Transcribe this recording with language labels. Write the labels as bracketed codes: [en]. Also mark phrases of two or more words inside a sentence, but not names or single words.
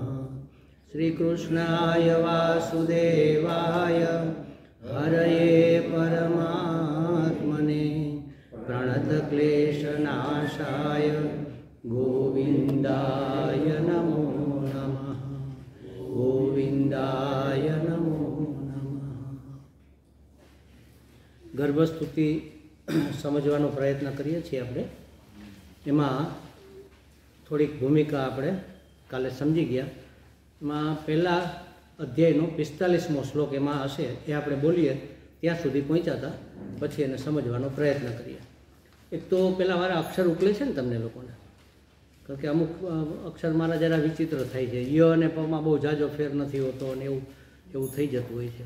[sa] श्रीकृष्णाय वासुदेवाय हरये परमात्मने प्रणतक्लेशनाशाय गोविन्दाय नमो नमः गोविन्दाय नमो नमः। [gu] गर्भस्तुति समझવાનો પ્રયત્ન કરીએ છીએ આપણે। એમાં થોડીક ભૂમિકા આપણે કાલે સમજી ગયા। એમાં પહેલા અધ્યાયનો 45મો શ્લોક એમાં હશે, એ આપણે બોલીએ ત્યાં સુધી પહોંચ્યા હતા, પછી એને સમજવાનો પ્રયત્ન કરીએ। એક તો પહેલાં મારા અક્ષર ઉકલે છે ને તમને લોકોને, કારણ કે અમુક અક્ષર મારા જરા વિચિત્ર થાય છે, ય અને પમાં બહુ જાજો ફેર નથી હોતો અને એવું થઈ જતું હોય છે।